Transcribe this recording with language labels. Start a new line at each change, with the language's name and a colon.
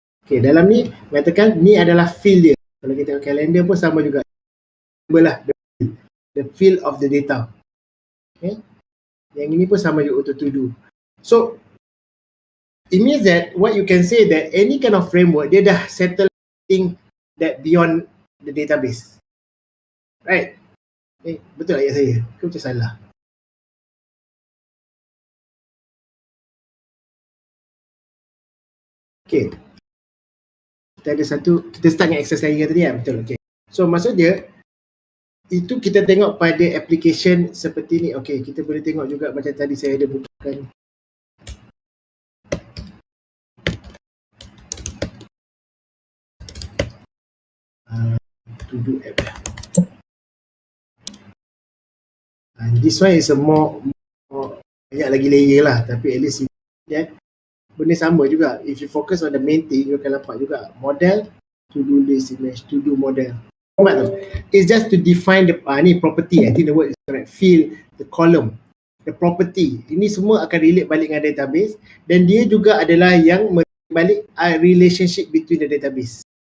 Malay: Okay, dalam ni mengatakan ni adalah field dia. Kalau kita tengok kalender pun sama juga. Belah
English: the field of the data. Okay.
Malay: Yang ini pun sama juga untuk to do.
English: So it means that what you can say that any kind of framework
Malay: dia dah
English: settle thing that beyond the database.
Malay: Right? Betul ayat saya? Ke macam salah? Okay. Kita ada satu, kita start dengan exercise lagi tadi kan? Betul, okay. So maksud dia, itu kita tengok pada application seperti ni. Okay, kita boleh tengok juga macam tadi saya ada bukakan.
English: To do app. And this one is a more
Malay: banyak lagi
English: layer lah,
Malay: tapi
English: at least that
Malay: benda sama juga.
English: If you focus on the main thing, you
Malay: akan nampak juga
English: model, to do list, image, to do model. It's just to define the ni property. I think the word is correct. Field, the column, the property.
Malay: Ini semua akan relate balik dengan database, dan dia juga adalah yang balik
English: relationship between the database.